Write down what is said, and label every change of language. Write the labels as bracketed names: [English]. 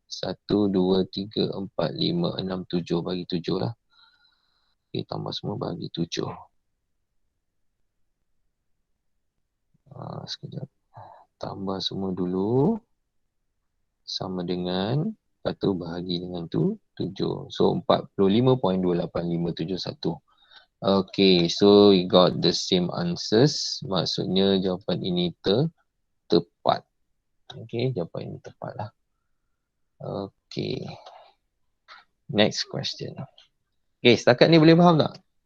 [Malay] 1, 2, 3, 4, 5, 6, 7. Bagi 7 lah. Okay, tambah semua bagi 7. Sekejap. Tambah semua dulu. Sama dengan, lepas tu bahagi dengan 7. [English] So 45.28571. Okay, so we got the same answers. [Malay] Maksudnya jawapan ini tepat. Okay, jawapan ini tepat lah. Okay. Next question. Okay, setakat ni boleh faham tak?